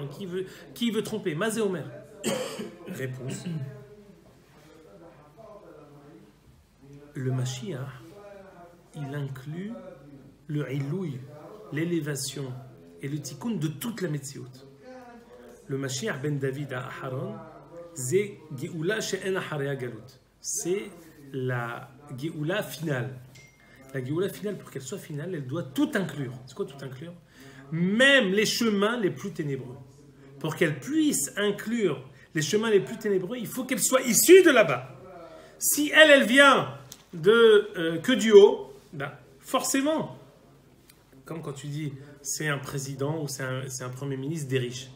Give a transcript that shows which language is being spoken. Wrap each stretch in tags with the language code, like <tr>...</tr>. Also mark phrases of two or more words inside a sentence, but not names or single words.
<fr>Donc qui veut tromper?</fr> <he>מה זה אומר.</he> <fr>Réponse. Le Mashiach, il inclut le Ilouï, l'élévation et le tikkun de toute la Metsiout. Le Mashiach ben David à Aharon, c'est</fr> <he>גאולה שאין אחריה גלות.</he> <fr>C'est la Geoula finale. La Geoula finale, pour qu'elle soit finale, elle doit tout inclure. C'est quoi tout inclure? Même les chemins les plus ténébreux. Pour qu'elle puisse inclure les chemins les plus ténébreux, il faut qu'elle soit issue de là-bas. Si elle vient que du haut, ben, forcément, comme quand tu dis c'est un président ou c'est un premier ministre des riches.</fr>